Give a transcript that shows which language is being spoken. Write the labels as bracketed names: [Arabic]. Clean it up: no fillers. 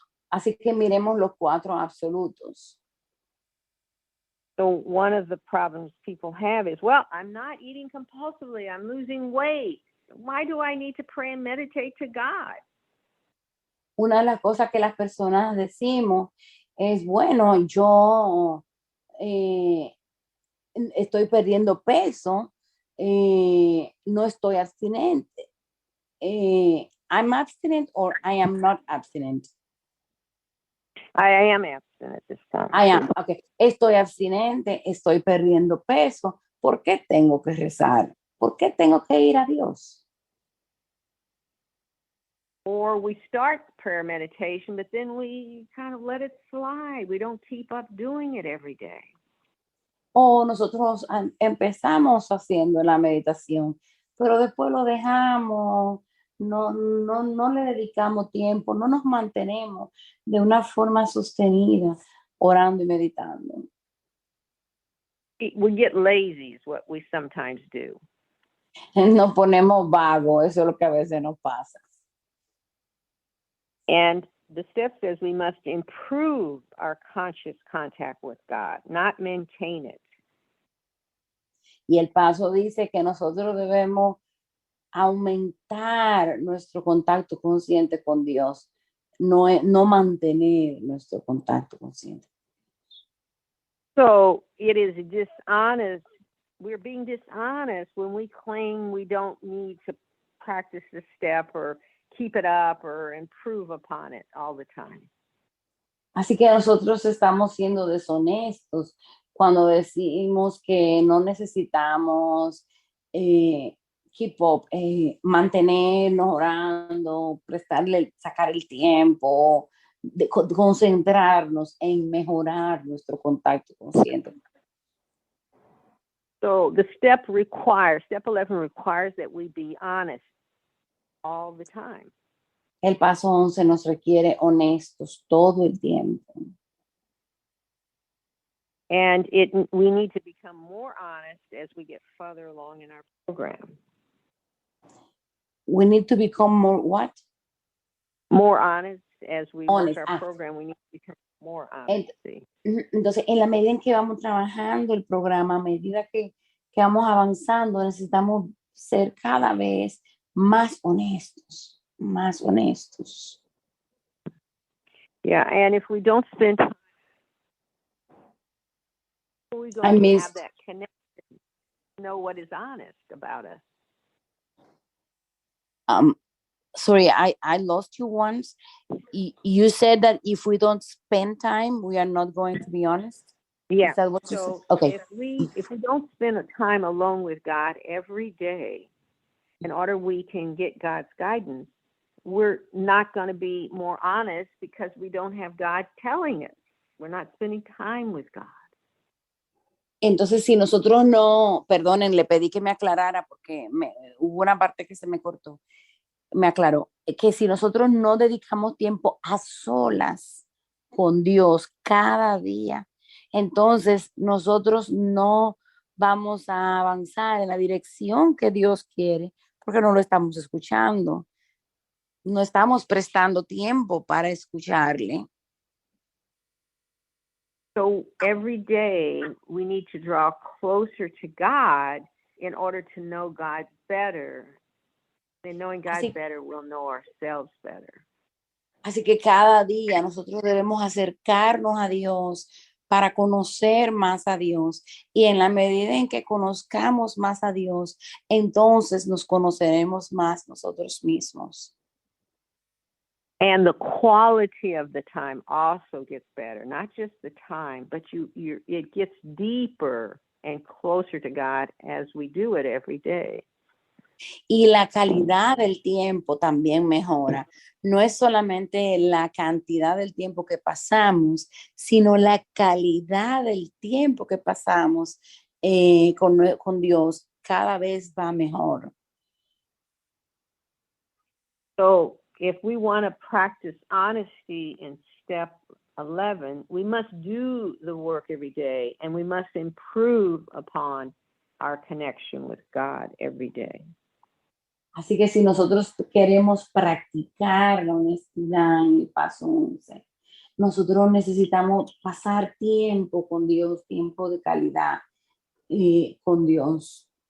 [Spanish] Así que miremos los 4 absolutos. [English] So one of the problems people have is, well, I'm not eating compulsively. I'm losing weight. Why do I need to pray and meditate to God? [Spanish] Una de las cosas que las personas decimos es, bueno, yo estoy perdiendo peso, no estoy abstinente. [English] I'm abstinent or I am not abstinent. I am abstinent this time. I am, okay. [Spanish] Estoy abstinente, estoy perdiendo peso. ¿Por qué tengo que rezar? ¿Por qué tengo que ir a Dios? [English] Or we start prayer meditation, but then we kind of let it slide. We don't keep up doing it every day. [Spanish] O nosotros empezamos haciendo la meditación, pero después lo dejamos, no le dedicamos tiempo, no nos mantenemos de una forma sostenida orando y meditando. [English] We get lazy is what we sometimes do. [Spanish] Nos ponemos vagos, eso es lo que a veces nos pasa. [English] And the step says we must improve our conscious contact with God, not maintain it. [Spanish] Y el paso dice que nosotros debemos aumentar nuestro contacto consciente con Dios, no mantener nuestro contacto consciente. [English] So it is dishonest. We're being dishonest when we claim we don't need to practice this step or keep it up or improve upon it all the time. [Spanish] Así que nosotros estamos siendo deshonestos cuando decimos que no necesitamos, que [English] keep up, [Spanish] mantenernos orando, sacar el tiempo, concentrarnos en mejorar nuestro contacto consciente. [English] So the step 11 requires that we be honest all the time. [Spanish] El paso 11 nos requiere honestos todo el tiempo. [English] And we need to become more honest as we get further along in our program. We need to become more what? More honest as we work our program. We need to become more honest. Entonces, en la medida en que vamos trabajando el programa, a medida que vamos avanzando, necesitamos ser cada vez más honestos, más honestos. Yeah, and if we don't spend time, we're going to have that connection, know what is honest about us. Sorry, I lost you once. You said that if we don't spend time, we are not going to be honest. Yeah. Is that what you So said? Okay. if we don't spend time alone with God every day, in order we can get God's guidance, we're not going to be more honest because we don't have God telling us. We're not spending time with God. [Spanish] Entonces, si nosotros no, perdonen, le pedí que me aclarara porque hubo una parte que se me cortó. Me aclaró que si nosotros no dedicamos tiempo a solas con Dios cada día, entonces nosotros no vamos a avanzar en la dirección que Dios quiere porque no lo estamos escuchando. No estamos prestando tiempo para escucharle. [English] So every day we need to draw closer to God in order to know God better. And knowing God better, we'll know ourselves better. [Spanish] Así que cada día nosotros debemos acercarnos a Dios para conocer más a Dios. Y en la medida en que conozcamos más a Dios, entonces nos conoceremos más nosotros mismos. [English] And the quality of the time also gets better. Not just the time, but it gets deeper and closer to God as we do it every day. [Spanish] Y la calidad del tiempo también mejora. No es solamente la cantidad del tiempo que pasamos, sino la calidad del tiempo que pasamos con Dios cada vez va mejor. [English] So if we want to practice honesty in step 11, we must do the work every day and we must improve upon our connection with God every day. [Spanish] Así que si nosotros queremos practicar la honestidad en el paso 11, nosotros necesitamos pasar tiempo con Dios, tiempo de calidad con Dios.